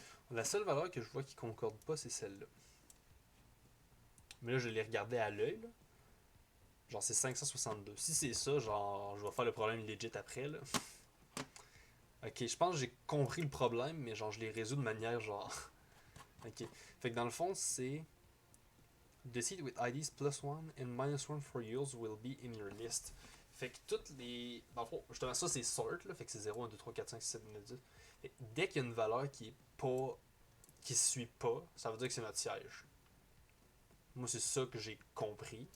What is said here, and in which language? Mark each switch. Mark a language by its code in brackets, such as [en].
[fr] La seule valeur que je vois qui concorde pas, c'est celle-là. Mais là, je l'ai regardé à l'œil, là. Genre, c'est 562. Si c'est ça, genre, je vais faire le problème legit après, là. Ok, je pense que j'ai compris le problème, mais genre, je l'ai résolu de manière genre. Ok. Fait que dans le fond, c'est. [en] The seed with IDs +1 and -1 for yours will be in your list. [fr] Fait que toutes les. Dans le fond, justement, ça c'est sort, là. Fait que c'est 0, 1, 2, 3, 4, 5, 6, 7, 8, 9, 10. Fait que dès qu'il y a une valeur qui est pas. Qui suit pas, ça veut dire que c'est notre siège. Moi, c'est ça que j'ai compris.